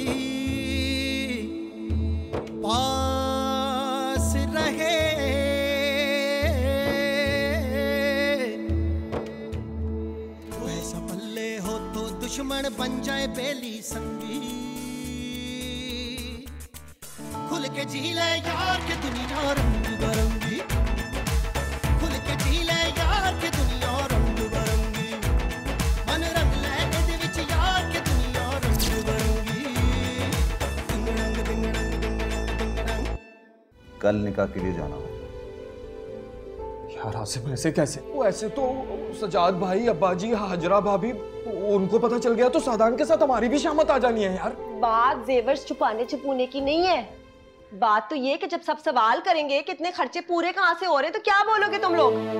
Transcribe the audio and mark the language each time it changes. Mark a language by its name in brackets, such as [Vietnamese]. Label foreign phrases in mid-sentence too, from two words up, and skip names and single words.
[Punjabi] ਪਾਸ ਰਹੇ, ਵੈਸਾ ਪੱਲੇ ਹੋ ਤੋ ਦੁਸ਼ਮਣ ਬਣ ਜਾਏ ਬੇਲੀ ਸੰਗੀ, ਖੁੱਲ੍ਹ ਕੇ ਜੀ ਲੇ ਯਾਰ ਕੇ ਦੁਨੀਆ ਰੰਗ ਬਰੰਗੀ, ਖੁੱਲ੍ਹ ਕੇ ਜੀ ਲੇ ਯਾਰ ਕੇ ਦੁਨੀਆ ਰੰਗ ਬਰੰਗੀ, ਮਨ ਰੰਗ ਲੇ ਇਹਦੇ ਵਿਚ ਯਾਰ ਕੇ ਦੁਨੀਆ ਰੰਗ ਬਰੰਗੀ, ਦਿੰਗ ਰੰਗ ਦਿੰਗ ਰੰਗ ਦਿੰਗ ਰੰਗ ਦਿੰਗ ਰੰਗ। [Hindi] कल निकाह के लिए जाना है यार। आसिफ ऐसे कैसे? वो ऐसे तो सजाद भाई, अब्बा जी, हाजरा भाभी, उनको पता चल गया तो सादान के साथ हमारी भी शामत आ जानी है यार। बात जेवर छुपाने छुपूने की नहीं है, बात तो ये कि जब सब सवाल करेंगे कि इतने खर्चे पूरे कहाँ से हो रहे हैं तो क्या बोलोगे तुम लोग?